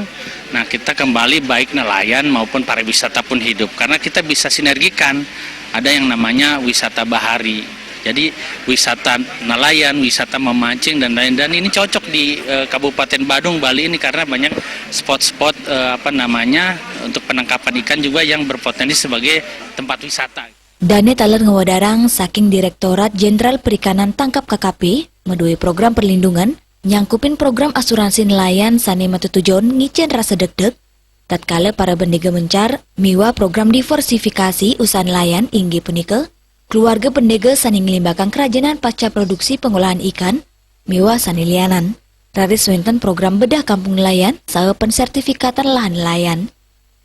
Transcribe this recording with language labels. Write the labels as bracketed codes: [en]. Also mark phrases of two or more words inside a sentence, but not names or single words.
[id] Nah, kita kembali baik nelayan maupun pariwisata pun hidup karena kita bisa sinergikan. Ada yang namanya wisata bahari. Jadi wisata nelayan, wisata memancing dan lain-lain, dan ini cocok di Kabupaten Badung, Bali ini karena banyak spot-spot untuk penangkapan ikan juga yang berpotensi sebagai tempat wisata. [ban] Dane taler ngewadarang saking Direktorat Jenderal Perikanan Tangkap KKP medui [id] program perlindungan [ban] nyangkupin [id] program asuransi nelayan [ban] sani matutujon ngicen rasa deg-deg tatkala para bendega mencar miwa [id] program diversifikasi usaha nelayan [ban] inggi punika keluarga bendega sani ngelimbakang [id] kerajinan pasca produksi pengolahan ikan [ban] miwa sani lianan raris wenten [id] program bedah kampung nelayan [ban] saha [id] pensertifikatan lahan nelayan.